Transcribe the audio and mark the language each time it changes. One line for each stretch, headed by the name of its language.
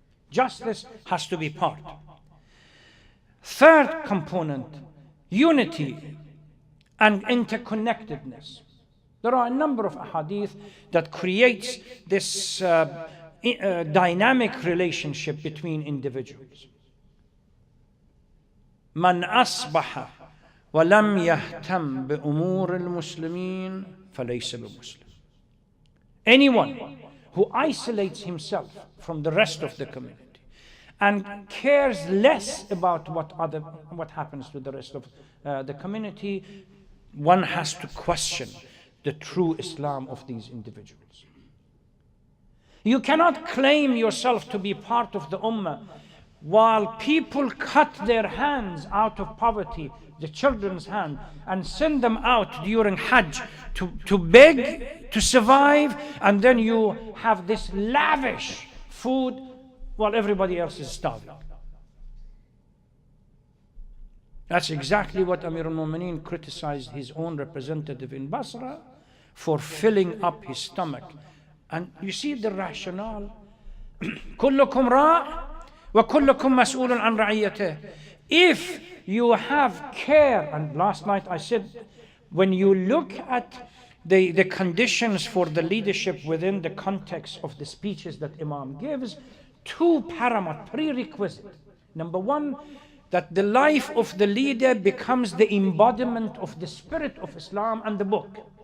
English: Justice has to be part. Third component, unity and interconnectedness. There are a number of ahadith that creates this dynamic relationship between individuals.
Arabic: من أصبح ولم يهتم بأمور المسلمين فليس بمسلم.
English: Anyone who isolates himself from the rest of the community and cares less about what happens to the rest of the community, one has to question the true Islam of these individuals. You cannot claim yourself to be part of the ummah while people cut their hands out of poverty, the children's hand, and send them out during Hajj to beg, to survive, and then you have this lavish food while everybody else is starving. That's exactly what Amir al-Mu'mineen criticized his own representative in Basra for filling up his stomach. And you see the rationale.
Arabic: كلكم راع وكلكم مسؤول عن رعيته.
English: If you have care, and last night I said, when you look at the conditions for the leadership within the context of the speeches that Imam gives, two paramount prerequisites. Number one, that the life of the leader becomes the embodiment of the spirit of Islam and the book.